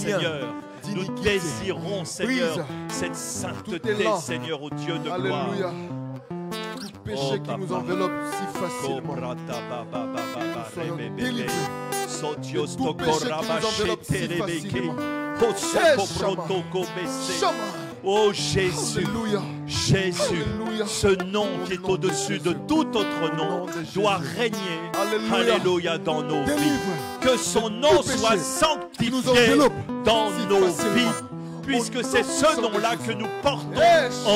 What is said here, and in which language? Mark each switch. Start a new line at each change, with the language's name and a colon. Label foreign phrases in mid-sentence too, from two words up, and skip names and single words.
French: Seigneur. Nous d'iniquité. désirons, Seigneur, Brise cette tout sainteté, élan. Seigneur, au Dieu de gloire. Alléluia. Tout péché Oh, qui nous Papa. enveloppe si facilement. Nous soyons délivrés. Sotios De tout péché qui nous enveloppe si tokorabasheterebeke. facilement. Posoko Shama. protoko bese. Shama. Oh Jésus, Alléluia. Jésus, Alléluia. ce nom qui est au-dessus de tout autre nom doit régner, Alléluia. Alléluia, dans nos vies. Délivre. Que son nom Tout péché soit nous sanctifié enveloppe dans si nos facilement. vies, puisque c'est ce nom-là que nous portons en